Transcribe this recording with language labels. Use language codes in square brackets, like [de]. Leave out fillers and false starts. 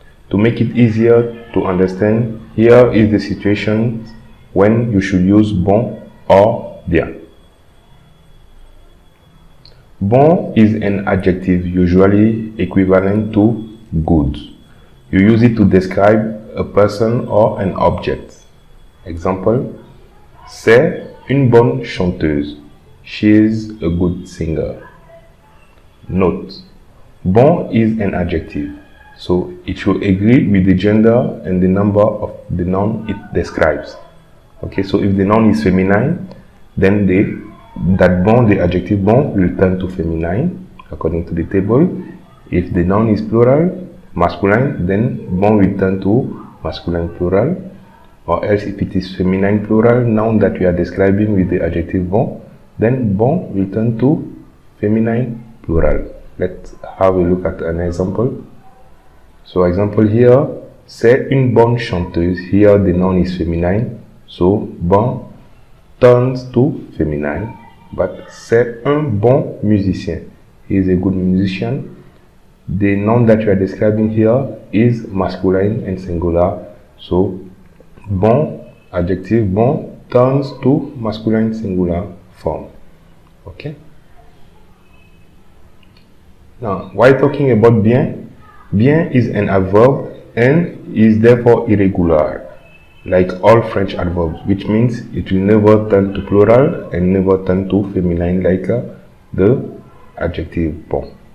[en] To make it easier to understand, here is the situation when you should use bon or bien. Bon is an adjective usually equivalent to good. You use it to describe a person or an object. [fr] Example, c'est une bonne chanteuse. [en] She is a good singer. Note, bon is an adjective, so it should agree with the gender and the number of the noun it describes. Okay, so if the noun is feminine, then that bon, the adjective bon, will turn to feminine according to the table. If the noun is plural, masculine, then bon will turn to masculine plural. Or else if it is feminine plural noun that we are describing with the adjective bon, then bon will turn to feminine plural. Let's have a look at an example. So example here, [fr] c'est une bonne chanteuse. [en] Here the noun is feminine, so bon turns to feminine. [fr] But c'est un bon musicien. [en] He is a good musician. The noun that you are describing here is masculine and singular. So bon, adjective bon, turns to masculine singular form. Okay? Now, while talking about bien, bien is an adverb and is therefore irregular, like all French adverbs, which means it will never turn to plural and never turn to feminine like the adjective bon.